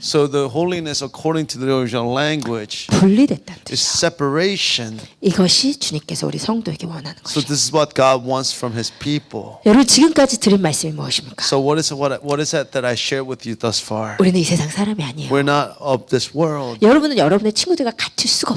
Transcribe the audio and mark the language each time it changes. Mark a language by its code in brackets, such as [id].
[en] So the holiness, according to the original language, [ko] 분리됐다는 [en] is [ko] 뜻이에요. [en] separation. [ko] 이것이 주님께서 우리 성도에게 원하는 [en] So [ko] 것이에요. [en] this is what God wants from His people. [ko] 여러분 지금까지 들은 말씀이 무엇입니까? [en] So what is that I shared with you thus far? [ko] 우리는 이 세상 사람이 아니에요. [en] We're not of this world. [ko] 여러분은 여러분의 친구들과 같을 수가